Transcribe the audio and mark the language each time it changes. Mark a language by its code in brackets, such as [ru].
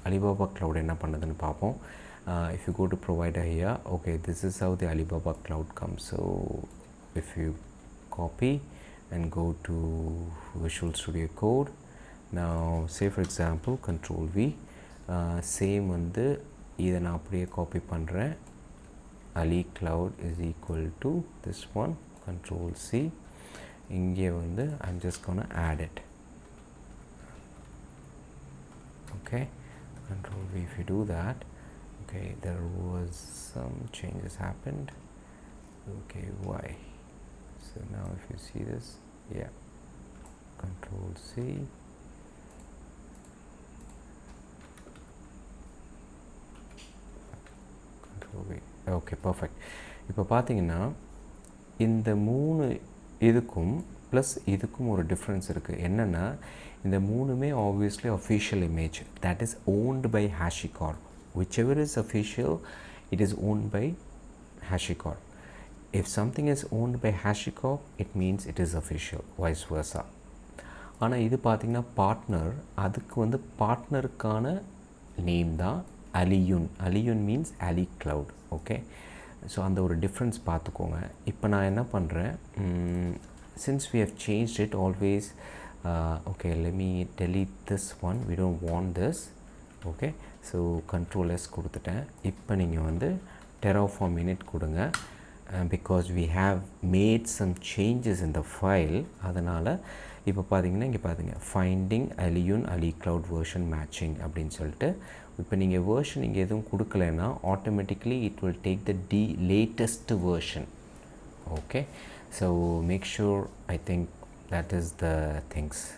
[ta] Alibaba Cloud என்ன பண்ணுதுன்னு பார்ப்போம். [en] If you go to provider here, okay, this is how the Alibaba Cloud comes. So if you copy and go to Visual Studio Code, now say for example Control V, same [ta] வந்து இதை நான் அப்படியே copy பண்ணுறேன். [en] Ali Cloud is equal to this one. Control C, [ta] இங்கே வந்து [en] I'm just gonna add it. Okay, Control V. If you do that, okay, there was some changes happened. Okay, why? So now if you see this, yeah, Control C, Control V. Okay, perfect. [ta] இப்போ பார்த்தீங்கன்னா இந்த மூணு இதுக்கும் plus இதுக்கும் ஒரு difference இருக்குது. என்னென்னா இந்த மூணுமே [en] Obviously official image that is owned by HashiCorp. whichever is official, it is owned by HashiCorp. If something is owned by HashiCorp, it means it is official, vice versa. [ta] ஆனால் இது பார்த்திங்கன்னா partner, அதுக்கு வந்து பார்ட்னருக்கான name தான் [en] Aliyun means Ali cloud. Okay, so [ta] அந்த ஒரு difference பார்த்துக்கோங்க. இப்போ நான் என்ன பண்ணுறேன், [en] since we have changed it always, okay, let me delete this one, we don't want this. Okay, so control S கொடுத்துட்டேன். [ta] இப்போ நீங்கள் வந்து Terraform init கொடுங்க. [en] Because we have made some changes in the file, [ta] அதனால் இப்போ பார்த்தீங்கன்னா இங்கே பாருங்க, finding Aliyun Ali cloud version matching அப்படின்னு சொல்லிட்டு, இப்போ நீங்கள் வேர்ஷன் இங்கே எதுவும் கொடுக்கலைன்னா automatically [en] It will take the latest version. Okay, so make sure, I think that is the things.